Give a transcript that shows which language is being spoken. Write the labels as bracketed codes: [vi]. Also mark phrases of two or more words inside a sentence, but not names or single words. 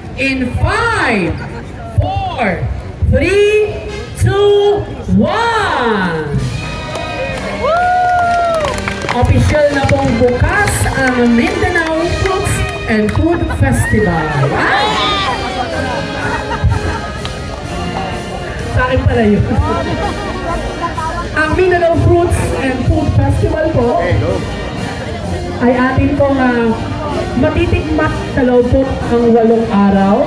[en] In 5, 4, 3, 2, 1. [tl] Official na pong bukas ang Mindanao Fruits and Food Festival. Sa akin pala yun. Ang Mindanao Fruits and Food Festival po ay atin pong matitikmak sa loob po ang 8 araw.